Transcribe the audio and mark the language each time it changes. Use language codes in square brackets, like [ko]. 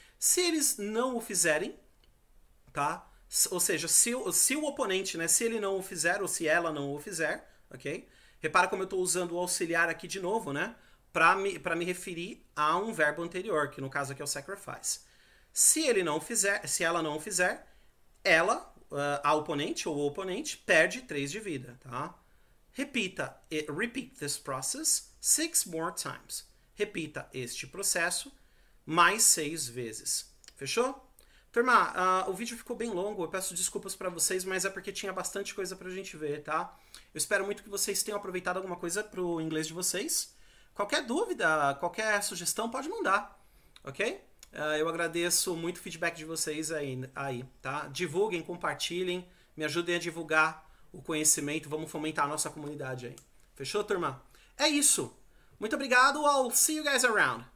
[pt] Se eles não o fizerem, tá? Ou seja, se o oponente, né, se ele não o fizer ou se ela não o fizer, ok? Repara como eu estou usando o auxiliar aqui de novo, né? Para me referir a um verbo anterior, que no caso aqui é o sacrifice. Se ele não fizer, se ela não fizer, ela, a oponente ou o oponente, perde 3 de vida, tá? Repita, [en] repeat this process 6 more times. [pt] Repita este processo mais 6 vezes. Fechou? Turma, o vídeo ficou bem longo, eu peço desculpas para vocês, mas é porque tinha bastante coisa pra gente ver, tá? Eu espero muito que vocês tenham aproveitado alguma coisa pro inglês de vocês. Qualquer dúvida, qualquer sugestão, pode mandar, ok? Eu agradeço muito o feedback de vocês aí, tá? Divulguem, compartilhem, me ajudem a divulgar o conhecimento, vamos fomentar a nossa comunidade aí. Fechou, turma? É isso. Muito obrigado, [en] I'll see you guys around.